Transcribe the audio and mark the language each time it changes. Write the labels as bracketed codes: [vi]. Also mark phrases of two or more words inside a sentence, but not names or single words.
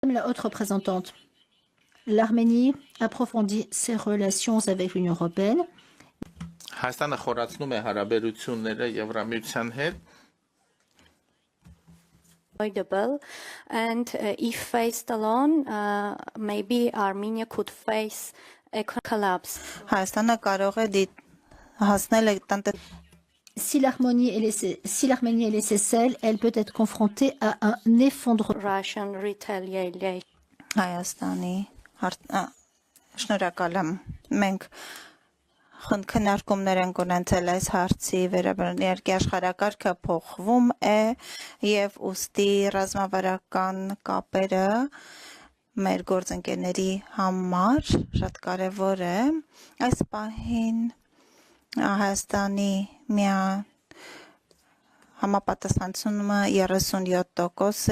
[fr] La haute représentante, l'Arménie approfondit ses relations avec l'Union européenne. [hy] Հայաստանը խորացնում է հարաբերությունները Եվրամիության հետ [en] and if faced alone, maybe Armenia could face a collapse. [hy] Հայաստանը կարող է հասնել [fr] Si l'Arménie est laissée seule, elle peut être confrontée à un effondrement. [en] Russian retaliation. [hy] Հայաստանի շնորհակալ եմ մենք քննարկումներ ենք ունեցել այս հարցի վերաբերյալ երկի աշխարհակարգը փոխվում է եւ ուստի ռազմավարական կապերը մեր գործընկերների համար շատ կարեւոր է այս պահին Հայաստանի համապատասխանությունը 37% է